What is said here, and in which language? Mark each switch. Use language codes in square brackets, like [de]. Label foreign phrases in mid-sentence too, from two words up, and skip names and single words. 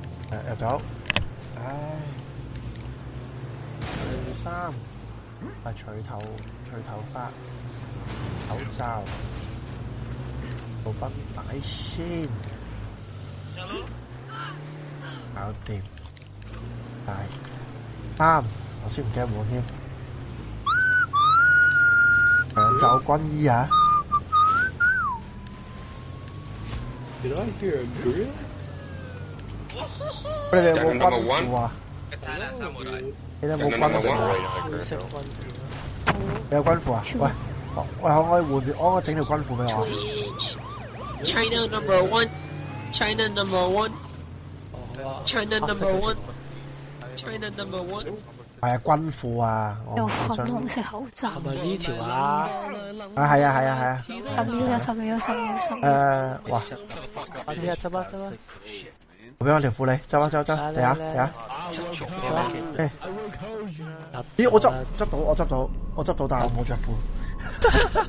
[yue] 入到，唉，除衫，除頭髮，口罩，布賓擺先，搞掂，大衫，我先唔驚換添，長袖軍衣啊！ [en] Did I hear a grill? [yue] 你哋有冇軍褲啊？你哋有冇軍褲啊？你有軍褲啊？喂，喂，可唔可以換？可唔可以整條軍褲俾我 [en] China number one. China number one. China number one. China number one. [yue] 係啊，軍褲啊！有粉紅色口罩。係咪呢條啊？係啊。 10秒。哇！快啲啊！執啊！我俾我條褲你，執啊！嚟啊！咦！我執到，但係我冇着褲。